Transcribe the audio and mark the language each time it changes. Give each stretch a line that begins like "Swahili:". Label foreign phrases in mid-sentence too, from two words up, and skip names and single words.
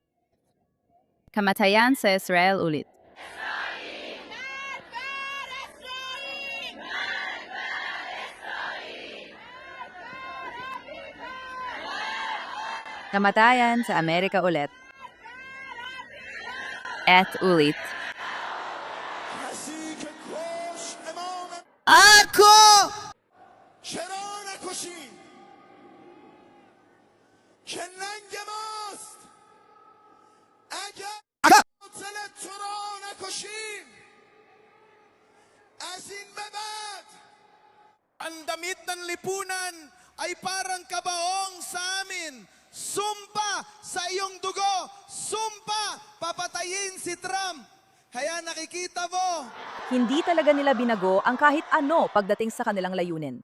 Filipino: Kamatayan sa Israel ulit. Kamatayan sa Amerika ulit. At ulit. Ako!
Persian: چرا نکشیم که ننگ ماست اگر قاتل تو را نکشیم از این به بعد
Filipino: ang damit ng lipunan ay parang kabaong sa amin. Sumpa sa iyong dugo. Sumpa papatayin si Trump. Kaya nakikita mo. Hindi talaga nila binago ang kahit ano pagdating sa kanilang layunin.